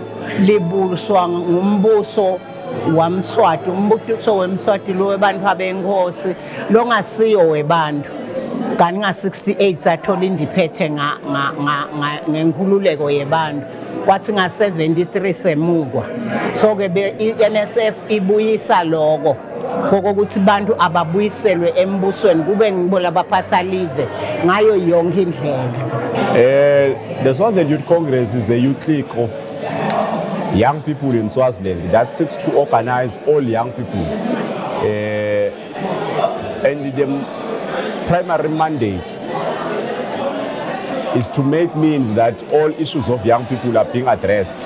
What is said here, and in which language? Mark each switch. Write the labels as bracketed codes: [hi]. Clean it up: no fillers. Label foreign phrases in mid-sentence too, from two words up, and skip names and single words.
[ss] libuswa ngumbuso wamswati umbuso wemswati lo webantu abenkosi longasiyo webantu kanti nga68 sathola indiphethe ngenkululeko yebantu kwathi nga73 semukwa so ke iNSF ibuyisa lokho kokuthi bantu ababuyiselwe embusweni kube ngibo labaphatha live ngayo yonke indlela. [en] The Swaziland Youth Congress is a youth clique of young people in Swaziland that seeks to organize all young people, and the primary mandate is to make means that all issues of young people are being addressed.